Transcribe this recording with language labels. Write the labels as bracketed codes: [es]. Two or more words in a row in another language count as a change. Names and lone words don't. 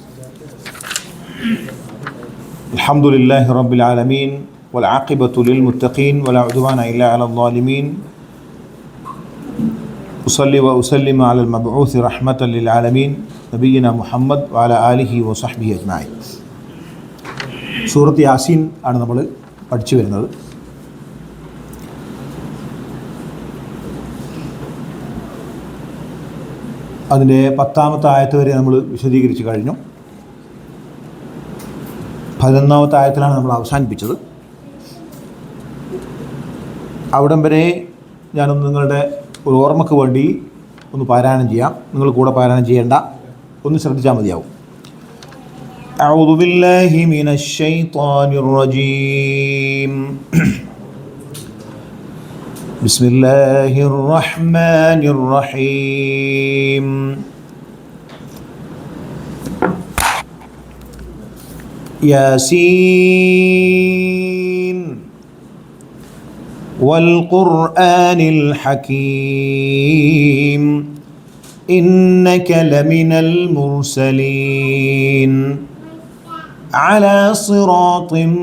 [ar] الحمد لله رب العالمين والعاقبة للمتقين ولا عدوان إلا على الظالمين. أصلي وأسلم على المبعوث رحمة للعالمين نبينا محمد وعلى آله وصحبه أجمعين. [ml] സൂറത്ത് യാസീൻ ആണ് നമ്മൾ പഠിച്ചു വരുന്നത്. അതിൻ്റെ 10-ാമത്തെ ആയത്ത് വരെ നമ്മൾ വിശദീകരിച്ച് കഴിഞ്ഞു. 11-ാമത്തെ ആയത്തിലാണ് നമ്മൾ അവസാനിപ്പിച്ചത്. അവിടം വരെ ഞാനൊന്ന് നിങ്ങളുടെ ഒരു ഓർമ്മയ്ക്ക് വേണ്ടി ഒന്ന് പാരായണം ചെയ്യാം. നിങ്ങൾ കൂടെ പാരായണം ചെയ്യേണ്ട, ഒന്ന് ശ്രദ്ധിച്ചാൽ മതിയാവും. [ar] أعوذ بالله من الشيطان الرجيم. بسم الله الرحمن الرحيم. ياسين والقرآن الحكيم إنك لمن المرسلين على صراط